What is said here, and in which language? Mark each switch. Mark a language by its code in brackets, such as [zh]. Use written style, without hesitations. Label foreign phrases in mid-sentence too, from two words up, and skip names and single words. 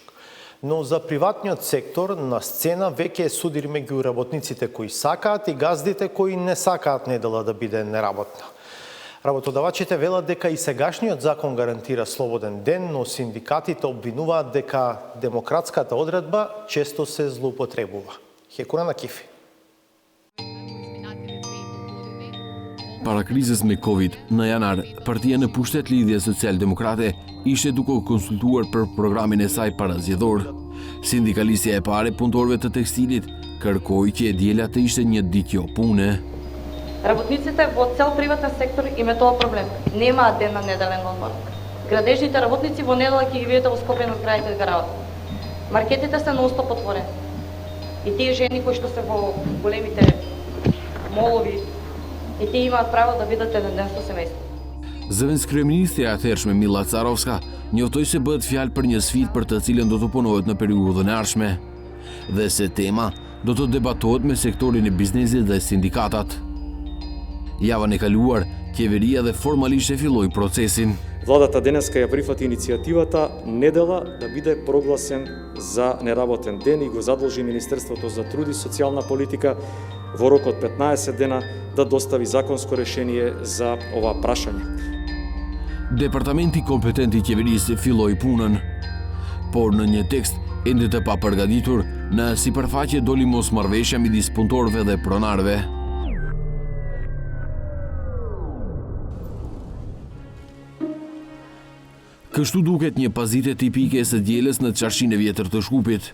[mk] Но за приватниот сектор на сцена веќе е судир меѓу работниците кои сакаат и газдите кои не сакаат недела да биде неработна. Работодавачите велат дека и сегашниот закон гарантира слободен ден, но синдикатите обвинуваат дека демократската одредба често се злоупотребува. Хекура на Кифи. [sq] Para krizës me Covid, në janar, partia në pushtet Lidhja Social-Demokrate ishte duke u konsultuar për programin e saj parazgjedhor. Sindikalistja e pare punëtorëve të tekstilit kërkoi që e diela të ishte një ditë jo pune. [mk] Работниците во цел приватен сектор им е тоа проблем. Немаат ден на неделен одмор. Градежните работници во недела ќе ги видите во Скопје на крајите од градот. Маркетите се нон-стоп отворени. И тие жени кои што се во големите молови, и тие имаат право да видат еден ден со семејство. [sq] Zëvendës kryeministja e thershme Milla Carovska njoftoi se bëhet fjalë për një sfidë për të cilën do të punohet në periudhën e ardhshme dhe se tema do të debatohet me sektorin e biznesit dhe sindikatat. Javën e kaluar, qeveria dhe formalisht e filloi procesin. [mk] Владата денеска ја прифати иницијативата недела да биде прогласен за неработен ден и го задолжи Министерството за труд и социјална политика во рок од 15 дена да достави законско решение за ова прашање. [sq] Departamenti kompetent i qeverisë filloi punën, por në një tekst ende të papërgatitur, në sipërfaqe doli mosmarrveshja midis punëtorëve dhe pronarëve. Kështu duket një pazite tipike së dielës në çarshinë e vjetër të Shkupit.